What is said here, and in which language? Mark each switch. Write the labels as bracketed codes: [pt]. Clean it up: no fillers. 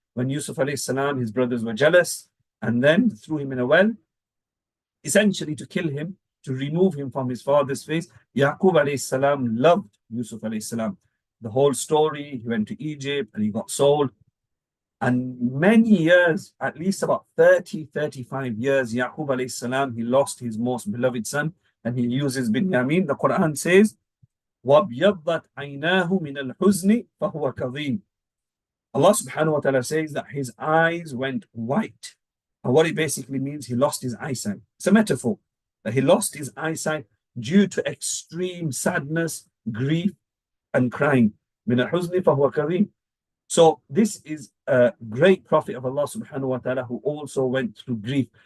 [en] When Yusuf alayhi salam, his brothers were jealous and then threw him in a well, essentially to kill him, to remove him from his father's face. Yaqub alayhi salam loved Yusuf alayhi salam. The whole story, he went to Egypt and he got sold. And many years, at least about 30, 35 years, Yaqub alayhi salam, he lost his most beloved son and he uses Binyamin. The Quran says, [ar] وَابْيَضَّتْ عَيْنَاهُ مِنَ الْحُزْنِ فَهُوَ كَظِيمٌ. [en] Allah subhanahu wa ta'ala says that his eyes went white. And what it basically means, he lost his eyesight. It's a metaphor that he lost his eyesight due to extreme sadness, grief, and crying. [ar] مِنَ الْحُزْنِ فَهُوَ كَظِيمٌ. [en] So this is a great prophet of Allah subhanahu wa ta'ala who also went through grief.